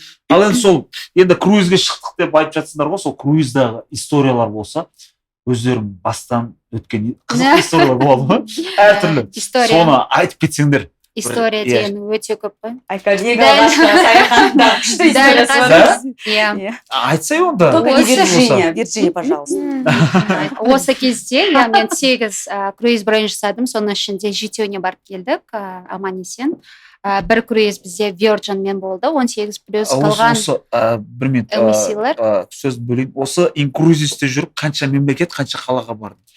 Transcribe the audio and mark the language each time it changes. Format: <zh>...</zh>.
<kk>Ал енді сол, енді круизге шықтық деп айтып жатсыңдар ғой, сол круиздағы историялар болса, өздерің бастан өткен қызық историялар болады ма? Әртүрлі. Соны айтып кетсеңдер. История деген өте көп қой. Айкадегі алғашқы саяхатында күшті историясы. Айтсай онда.</kk> <ru>Только не Вирджиния, пожалуйста.</ru> <kk>Осы кезде мен 8 круиз бронь жасадым, соның ішінде жетеуіне барып келдік, аман есен. Бір круиз бізде Virginмен болды, 18 плюс қалған бір минут сөз бөлейін. Осы инкрузисте жүріп қанша мемлекет, қанша қалаға барды?</kk>